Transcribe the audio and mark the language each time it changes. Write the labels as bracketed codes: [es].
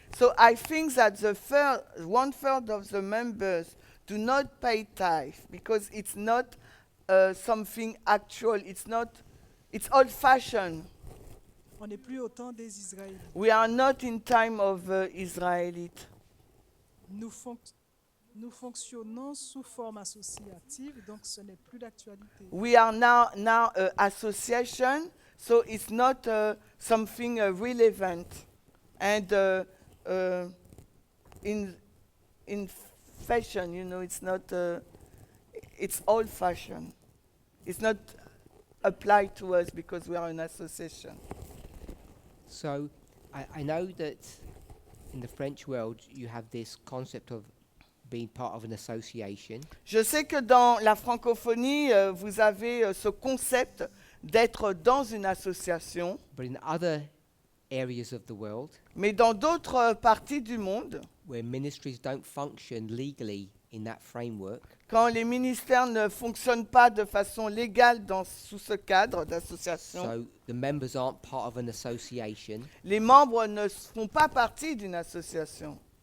[en] So I think that one third of the members do not pay tithe because it's not something actual. It's old-fashioned. [fr] On n'est plus au temps des Israélites. [en] We are not in time of Israelite. [fr] Nous fonctionnons sous forme associative, donc ce n'est plus d'actualité. [en] We are now association, So it's not something relevant. And in fashion, it's not. It's old fashion. It's not applied to us because we are an association. So I know that in the French world, you have this concept of being part of an association. [fr] Je sais que dans la francophonie, vous avez ce concept d'être dans une association, [en] But in other areas of the world, [fr] mais dans d'autres parties du monde, [en] where ministries don't function legally in that framework, [fr] quand les ministères ne fonctionnent pas de façon légale sous ce cadre d'association, [en] so the members aren't part of an association, [fr] les membres ne font pas partie d'une association.